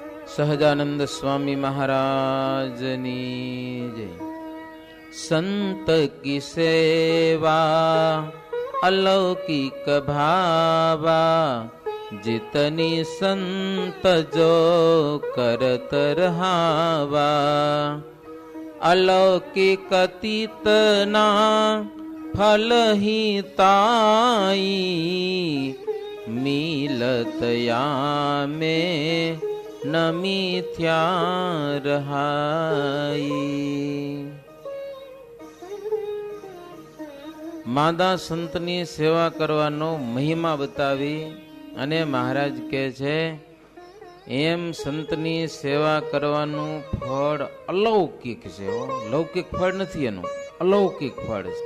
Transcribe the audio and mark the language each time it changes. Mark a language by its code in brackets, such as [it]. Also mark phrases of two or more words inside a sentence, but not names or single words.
[gu] સહજાનંદ સ્વામી મહારાજની જય। [hi] संत की सेवा अलौकिक भावा, जितनी संत जो करत रहावा। अलौकिक तीतना फल ही ताई, मिलत में न मिथ्या रहाई। [gu] માદા સંતની સેવા કરવાનો મહિમા બતાવી અને મહારાજ કહે છે એમ સંતની સેવા કરવાનું ફળ અલૌકિક છે, લૌકિક ફળ નથી, એનું અલૌકિક ફળ છે।